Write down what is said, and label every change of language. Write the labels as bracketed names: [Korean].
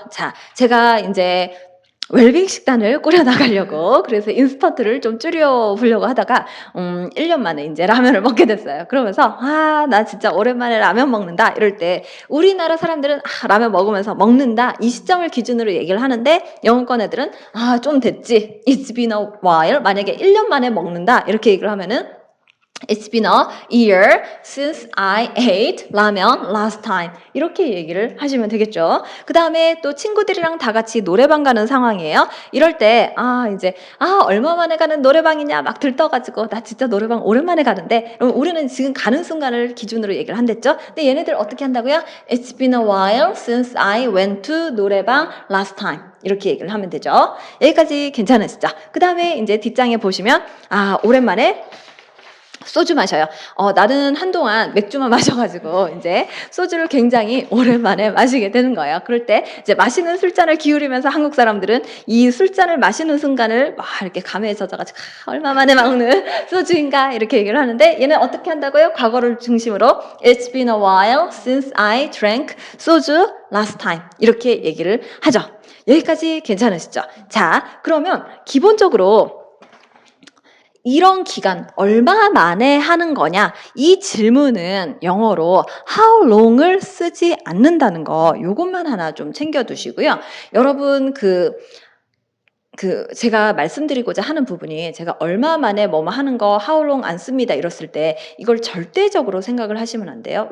[Korean] 자, 제가 이제 웰빙 식단을 꾸려나가려고 그래서 인스턴트를 좀 줄여보려고 하다가 1년 만에 이제 라면을 먹게 됐어요. 그러면서 나 진짜 오랜만에 라면 먹는다 이럴 때 우리나라 사람들은 라면 먹으면서 먹는다 이 시점을 기준으로 얘기를 하는데 영어권 애들은 좀 됐지. [English] It's been a while. [Korean] 만약에 1년 만에 먹는다 이렇게 얘기를 하면은 [English] It's been a year since I ate 라면 last time. [Korean] 이렇게 얘기를 하시면 되겠죠. 그 다음에 또 친구들이랑 다 같이 노래방 가는 상황이에요. 이럴 때, 이제, 얼마 만에 가는 노래방이냐 막 들떠가지고, 나 진짜 노래방 오랜만에 가는데, 그럼 우리는 지금 가는 순간을 기준으로 얘기를 한댔죠. 근데 얘네들 어떻게 한다고요? [English] It's been a while since I went to 노래방 last time. [Korean] 이렇게 얘기를 하면 되죠. 여기까지 괜찮으시죠? 그 다음에 이제 뒷장에 보시면, 오랜만에 소주 마셔요. 나는 한동안 맥주만 마셔가지고 이제 소주를 굉장히 오랜만에 마시게 되는 거예요. 그럴 때 이제 마시는 술잔을 기울이면서 한국 사람들은 이 술잔을 마시는 순간을 막 이렇게 감회에 젖어가지고 얼마 만에 먹는 소주인가 이렇게 얘기를 하는데 얘는 어떻게 한다고요? 과거를 중심으로 [English] It's been a while since I drank 소주 last time [Korean] 이렇게 얘기를 하죠. 여기까지 괜찮으시죠? 자, 그러면 기본적으로 이런 기간 얼마 만에 하는 거냐 이 질문은 영어로 how long을 쓰지 않는다는 거 요것만 하나 좀 챙겨두시고요. 여러분 제가 말씀드리고자 하는 부분이 제가 얼마 만에 뭐뭐 하는 거 how long 안 씁니다 이랬을 때 이걸 절대적으로 생각을 하시면 안 돼요.